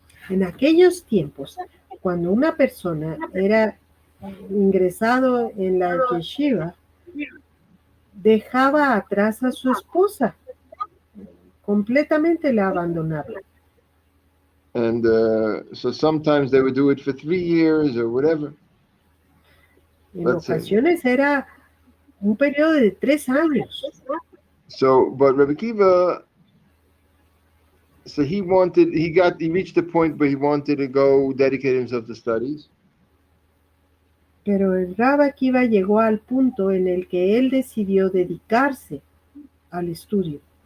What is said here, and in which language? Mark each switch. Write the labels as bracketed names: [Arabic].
[Spanish] En aquellos tiempos, cuando una persona era ingresado en la yeshiva, dejaba atrás a su esposa, completamente la abandonaba. [English] And so sometimes they would do it for 3 years or whatever. [Spanish] En ocasiones era un periodo de 3 años. [English] So, but Rebbe Akiva, so he reached the point where he wanted to go dedicate himself to studies. [Spanish] Pero el Rabbi Akiva llegó al punto en el que él decidió dedicarse al estudio.